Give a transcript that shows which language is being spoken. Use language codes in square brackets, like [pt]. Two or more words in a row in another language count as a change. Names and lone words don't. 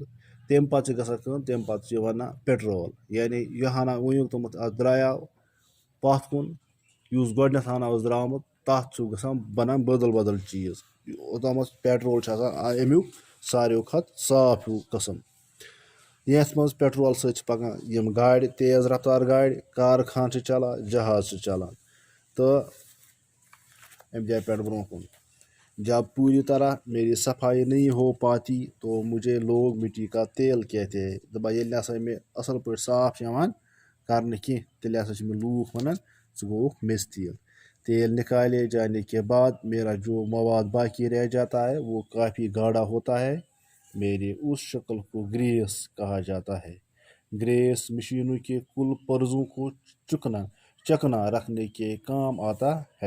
[ks] तम पत तम पत वन पेट्रोल, यानी यह हना वोनुक तमत द्राव पथ कुन युस गोडनथ हना द्रामुत तथ बनान बदल चीज़। ओतम पेट्रोल अमुक सारे खत साफ हिू कस्म। यथ मज पेट्रोल सत पकान यम गाड़, तेज रफ्तार गाड़, कारखान चलान, जहाज चलान। तो अम जाय पे ब्रो कुन [ur] جب پوری طرح میری صفائی نہیں ہو پاتی تو مجھے لوگ مٹی کا تیل کہتے ہیں. [ks] दपा ये मे असल पे [ur] صاف کرنے کی تیل [ks] मे लूख वन گوک میز تیل. [ur] تیل نکالے جانے کے بعد میرا جو مواد باقی رہ جاتا ہے وہ کافی گاڑھا ہوتا ہے. میری اس شکل کو گریس کہا جاتا ہے. گریس مشینوں کے کل پرزوں کو چکنا رکھنے کے کام آتا ہے.